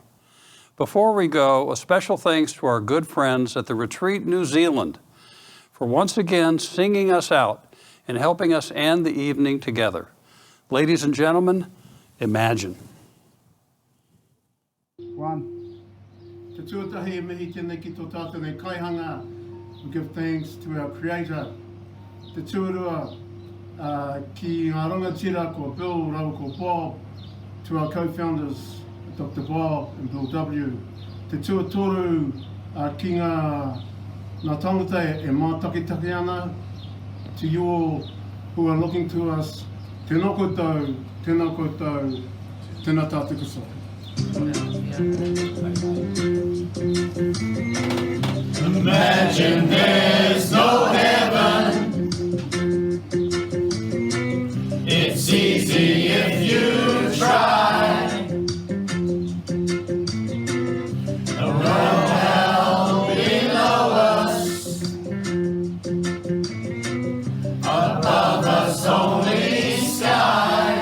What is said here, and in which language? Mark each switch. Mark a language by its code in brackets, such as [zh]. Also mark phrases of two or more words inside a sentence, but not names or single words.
[en] Before we go, a special thanks to our good friends at the Retreat, New Zealand, for once again singing us out and helping us end the evening together. Ladies and gentlemen, Imagine. One. [mi] Te tuatahi e mihi tēnei ki tō tātou nei kaihanga. [en] We give thanks to our Creator. [mi] Te tuarua ki ngā rangatira ko Bill, rau ko Bob, [en] to our co-founders, Dr. Bob and Bill W. [mi] Te tuatoru ki ngā tangata e mātakitaki ana. [en] To you all who are looking to us, [mi] tēnā koutou, tēnā koutou, tēnā tātou kuso. [en] Imagine there's no heaven. It's easy if you try. Around hell below us, above us only sky.